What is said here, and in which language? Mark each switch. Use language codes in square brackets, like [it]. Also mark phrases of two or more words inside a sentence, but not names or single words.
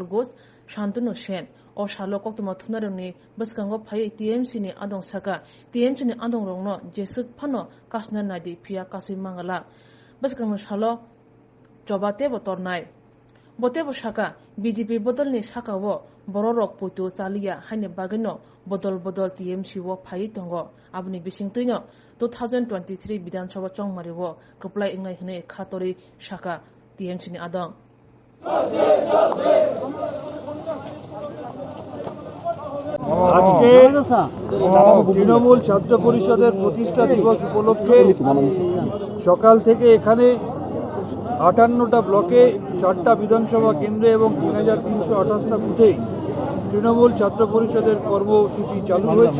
[trp] Ghosh Shantanu Sen o shalo koktuma thunarungni baskango phai TMC ni adong saka TMC ni adong rongno jesuk phano kasna nadi phia kasui mangala baskango shalo jobate botornai botebo shaka BJP bodolni shakawo bororok putu chalia haine bagino bodol TMC wo phai tongo abni bisingtuino 2023 Bidhan Sabha chongmariwo kaplai ingai hne khatori shaka TMC ni adong [bn] আজকে তৃণমূল ছাত্র পরিষদের প্রতিষ্ঠা দিবস উপলক্ষে সকাল থেকে এখানে 58টা ব্লকে 7টা বিধানসভা কেন্দ্রে এবং 3328টা বুথে তৃণমূল ছাত্র পরিষদের কর্মসূচি চালু হয়েছে।